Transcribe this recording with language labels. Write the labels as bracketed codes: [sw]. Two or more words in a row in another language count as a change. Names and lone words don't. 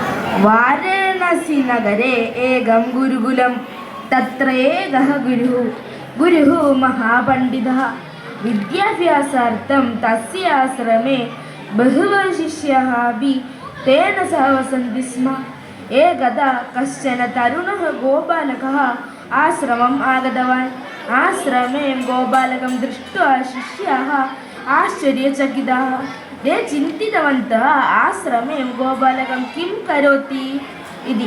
[sa] वाराणसी नगरे एकं गुरुकुलं तत्रैकः गुरुः महापण्डितः विद्याभ्यासार्थं तस्य आश्रमे बहवः शिष्याः अपि तेन सह वसन्ति स्म. एकदा कश्चन तरुणः गोपालकः आश्रमम् आगतवान्. आश्रमे गोपालकं दृष्ट्वा शिष्याः आश्चर्यचकिताः. ते चिन्तितवन्तः आश्रमे गोपालकं किं करोति इति.